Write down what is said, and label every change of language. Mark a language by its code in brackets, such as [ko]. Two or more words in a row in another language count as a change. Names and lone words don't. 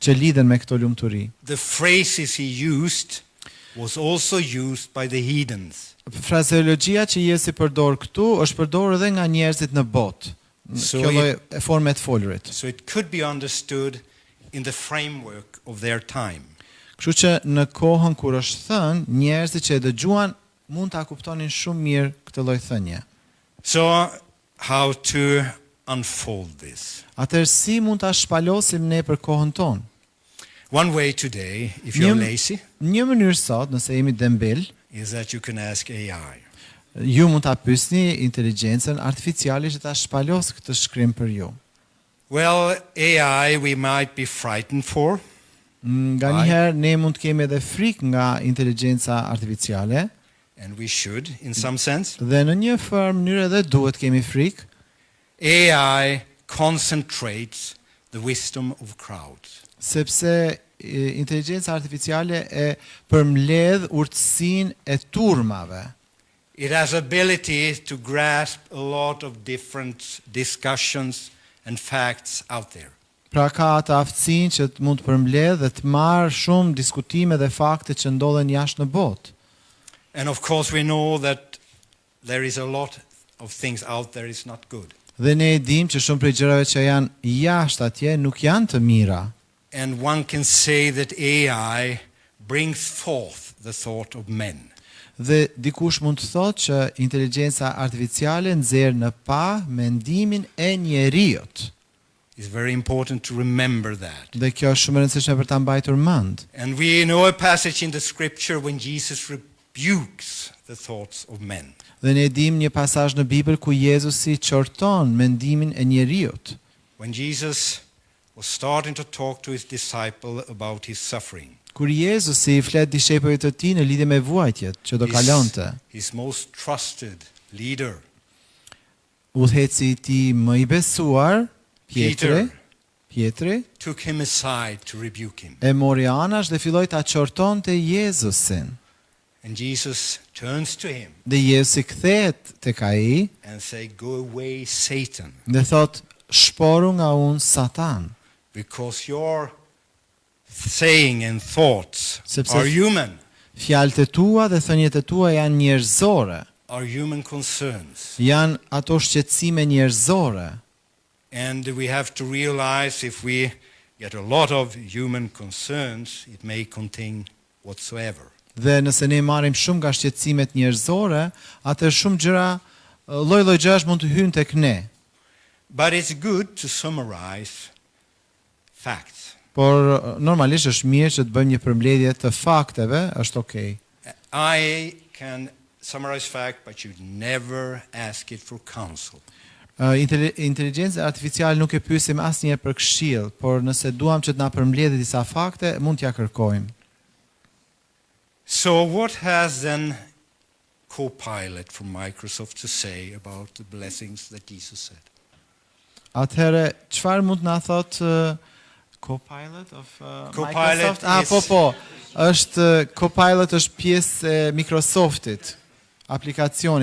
[sq] që lidhen me këto lumturi. [en] the phrases he used was also used by the heathens. [sq] Frazeologjia që Jezusi përdor këtu është përdorur edhe nga njerëzit në botë. [en] So [sq] Kjo lloj [en] it- [sq] e forme të folurit. [en] So it could be understood in the framework of their time. [sq] Kështu që në kohën kur është thënë, njerëzit që e dëgjuan mund ta kuptonin shumë mirë këtë lloj thënie. [en] So how to unfold this? [sq] Atëherë si mund ta shpalosim ne për kohën tonë? [en] One way today, if you're [sq] Një- [en] lazy, [sq] Një mënyrë sot, nëse jemi dembel, [en] is that you can ask AI. [sq] ju mund ta pyesni inteligjencën artificiale që ta shpalos këtë shkrim për ju. [en] Well, AI we might be frightened for, [sq] Nga [en] Why? [sq] njëherë ne mund të kemi edhe frikë nga inteligjenca artificiale [en] and we should in some sense. [sq] dhe në një farë mënyrë edhe duhet kemi frikë. [en] AI concentrates the wisdom of crowds. [sq] Sepse inteligjenca artificiale e përmbledh urtësinë e turmave. [en] It has ability to grasp a lot of different discussions and facts out there. [sq] Pra ka atë aftësinë që të mund të përmbledh dhe të marrë shumë diskutime dhe fakte që ndodhen jashtë në botë. [en] And of course we know that there is a lot of things out there is not good. [sq] Dhe ne e dim që shumë prej gjërave që janë jashtë atje nuk janë të mira. [en] And one can say that AI brings forth the thought of men. [sq] Dhe dikush mund të thotë që inteligjenca artificiale nxjerr në pa mendimin e njeriut. [en] It's very important to remember that. [sq] Dhe kjo është shumë e rëndësishme për ta mbajtur mend. [en] And we know a passage in the scripture when Jesus rebukes the thoughts of men. [sq] Dhe ne dim një pasazh në Bibël ku Jezusi qorton mendimin e njeriut. [en] When Jesus was starting to talk to his disciple about his suffering, [sq] Kur Jezusi i flet dishepujve të tij në lidhje me vuajtjet që do kalonte, [en] his most trusted leader, [sq] udhëheci i tij më i besuar, [en] Peter, [sq] Pietri, [en] took him aside to rebuke him. [sq] e mori anash dhe filloi ta qortonte Jezusin. [en] And Jesus turns to him [sq] Dhe Jezusi kthehet tek ai [en] and say, "Go away, Satan, [sq] dhe thot, shporu nga unë Satan, [en] because your saying and thoughts [sq] Sepse- [en] are human, [sq] fjalët e tua dhe thënjet e tua janë njerëzore, [en] are human concerns." [sq] janë ato shqetësime njerëzore. [en] And we have to realize if we get a lot of human concerns, it may contain whatsoever. [sq] Dhe nëse ne marrim shumë nga shqetësimet njerëzore, atëherë shumë gjëra, lloj-lloj gjërash mund të hyjnë tek ne. [en] But it's good to summarize facts. [sq] Por normalisht është mirë që të bëjmë një përmbledhje të fakteve, është okay. [en] I can summarize fact, but you never ask it for counsel. [sq] Inteligjenca artificiale nuk e pyesim asnjëherë për këshill, por nëse duam që të na përmbledhë disa fakte, mund t'ja kërkojmë. [en] So what has then Copilot from Microsoft to say about the blessings that Jesus said? [sq] Atëherë, çfarë mund të na thot Copilot of Copilot Microsoft? [en] is- [sq] Po. Është Copilot është pjesë e Microsoftit, aplikacioni.